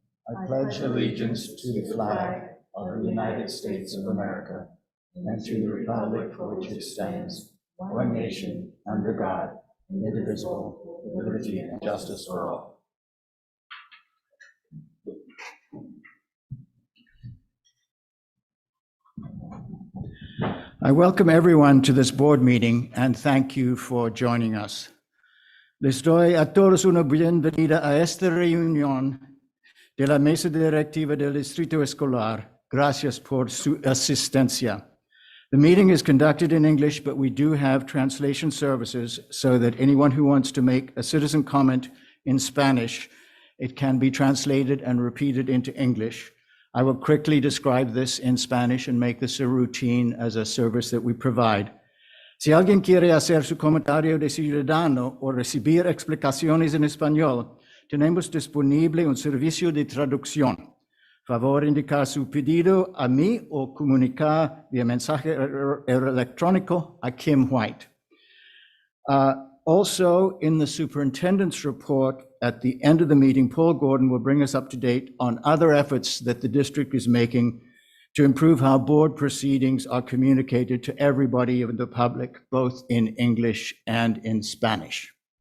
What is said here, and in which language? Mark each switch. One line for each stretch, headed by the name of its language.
English: I pledge allegiance to the flag of the United States of America and to the republic for which it stands, one nation, under God, indivisible, with liberty and justice for all. I welcome everyone to this board meeting and thank you for joining us.
Spanish: Les doy a todos una bienvenida a esta reunión de la Mesa Directiva del Distrito Escolar. Gracias por su asistencia.
English: The meeting is conducted in English, but we do have translation services so that anyone who wants to make a citizen comment in Spanish, it can be translated and repeated into English. I will quickly describe this in Spanish and make this a routine as a service that we provide.
Spanish: Si alguien quiere hacer su comentario de ciudadano o recibir explicaciones en español, tenemos disponible un servicio de traducción. Favor indicar su pedido a mí o comunicar via mensaje electrónico a Kim White.
English: Also, in the superintendent's report at the end of the meeting, Paul Gordon will bring us up to date on other efforts that the district is making to improve how board proceedings are communicated to everybody in the public, both in English and in Spanish.